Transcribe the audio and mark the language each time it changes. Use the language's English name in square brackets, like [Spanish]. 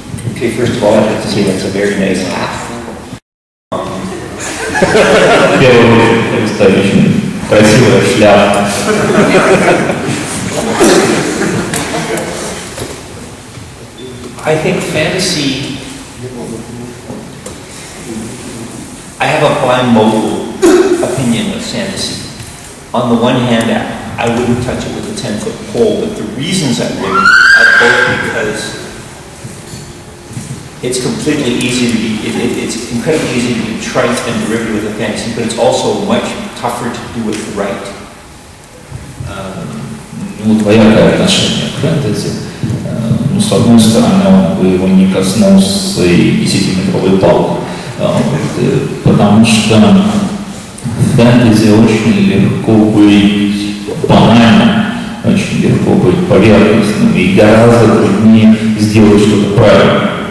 [English] Okay, first of all, I'd have to say that's a very nice hat. [Russian] Это очень красивая шляпа. [English] I think fantasy, I have a bimodal opinion of fantasy. On the one hand, I wouldn't touch it with a 10-foot pole, but the reasons I wouldn't are both because it's completely easy to be, it's incredibly easy to be trite and derivative with a fantasy, but it's also much tougher to do it right. [Russian] Ну, двоякое отношение к фэнтези. Ну, с одной стороны, он бы его не коснулся и 10-метровой палки, потому что в фэнтези очень легко быть банальным, очень легко быть поверхностным, и гораздо труднее сделать что-то правильное.